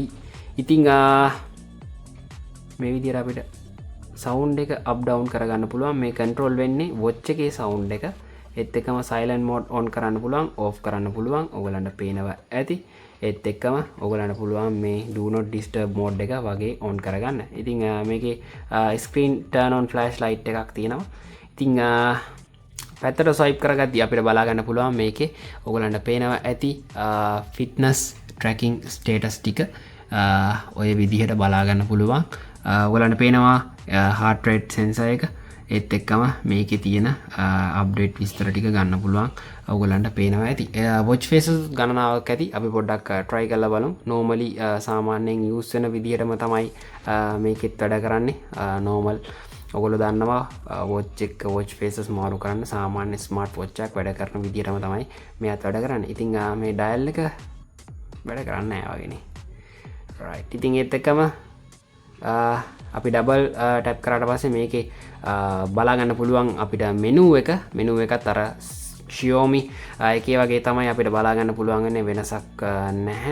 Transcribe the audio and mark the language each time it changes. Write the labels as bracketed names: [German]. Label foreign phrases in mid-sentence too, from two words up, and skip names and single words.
[Sinhala] ඉතින් මේ විදිහට අපිට සවුන්ඩ් එක [English] up down [Sinhala] කරගන්න පුළුවන්. මේ කන්ට්‍රෝල් වෙන්නේ watch එකේ සවුන්ඩ් එක. ඒත් එක්කම [English] silent mode on [Sinhala] කරන්න පුළුවන්, ඕෆ් කරන්න පුළුවන්. ඔයගලන්ට පේනවා ඇති. ඒත් එක්කම ඔයගලන්ට පුළුවන් මේ [English] do not disturb mode [Sinhala] එක වගේ ඔන් කරගන්න. ඉතින් මේකේ [English] screen turn on flashlight [Sinhala] එකක් තියෙනවා. ඉතින් පැත්තට ස්වයිප් කරගද්දී අපිට බලා ගන්න පුළුවන් මේකේ ඔයගලන්ට පේනවා ඇති [English] fitness tracking status [Sinhala] ටික ඔය විදිහට බලා ගන්න පුළුවන්. ඔයගලන්ට පේනවා [English] heart rate sensor [Sinhala] එක. ඒත් එක්කම මේකේ තියෙන අප්ඩේට් විස්තර ටික ගන්න පුළුවන්. ඔයගලන්ට පේනවා ඇති. [English] watch faces [Sinhala] ගණනාවක් ඇති. අපි පොඩ්ඩක් try කරලා බලමු. normally සාමාන්‍යයෙන් use වෙන විදිහටම තමයි මේකෙත් වැඩ කරන්නේ. normal ඔයගොල්ලෝ දන්නවා [English] watch faces [Sinhala] මාරු කරන්න සාමාන්‍ය [English] smart watch [Sinhala] එකක් වැඩ කරන විදිහටම තමයි මෙයාත් වැඩ කරන්නේ. ඉතින් මේ dial එක වැඩ කරන්නේ නැහැ වගේනේ. right. ඉතින් ඒත් එක්කම අපි [English] double tap [Sinhala] කරාට පස්සේ මේකේ බලාගන්න පුළුවන් අපිට මෙනු එකත් අර Xiaomi එකේ වගේ තමයි අපිට බලාගන්න පුළුවන් වෙන්නේ වෙනසක් නැහැ.